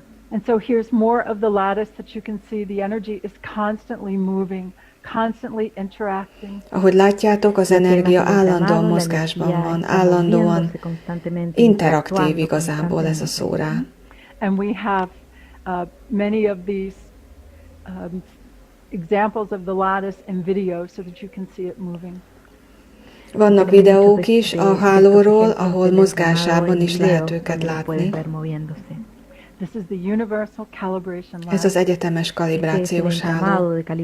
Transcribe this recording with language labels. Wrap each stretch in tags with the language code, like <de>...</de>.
<en>And so here's more of the lattice that you can see. The energy is constantly moving, constantly interacting.</en> <hu>Ahogy látjátok, az energia állandóan mozgásban van, állandóan interaktív igazából ez a szó rá.</hu> <en>And we have many of these examples of the lattice in video so that you can see it moving.</en> <hu>Vannak videók is a hálóról, ahol mozgásában is lehet őket látni.</hu> <en>This is the universal calibration lattice.</en> <hu>Ez az egyetemes kalibrációs háló.</hu>